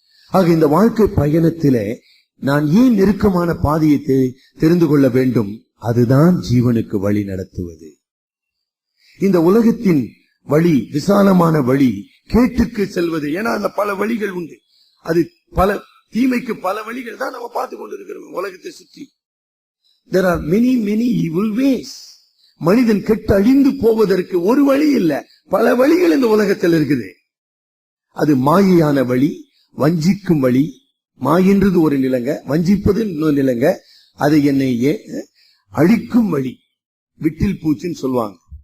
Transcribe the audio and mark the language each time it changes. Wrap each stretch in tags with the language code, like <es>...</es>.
<ta>ஆக இந்த வாழ்க்கை பயணத்திலே நான் ஏன் நெருக்கமான பாதையை தெரிந்து கொள்ள வேண்டும்? அதுதான் ஜீவனுக்கு வழி நடத்துவது. இந்த உலகத்தின் வழி, விசாலமான வழி, கேட்டுக்கு செல்வது. ஏன்னா அந்த பல வழிகள் உண்டு. அது பல தீமைக்கு பல வழிகள் தான் நம்ம பார்த்து கொண்டு இருக்கிறோம் உலகத்தை சுற்றி.</ta> <en>There are many evil ways.</en> <ta>மனிதன் கெட்டு அழிந்து போவதற்கு ஒரு வழி இல்ல, பல வழிகள் இந்த உலகத்தில் இருக்குது. அது மாயையான வழி, வஞ்சிக்கும் வழி. மாயென்றது ஒரு நிலங்க, வஞ்சிப்பது இன்னொரு நிலங்க. அது என்னை அழிக்கும் வழி, விட்டில் பூச்சின்னு சொல்லுவாங்க.</ta>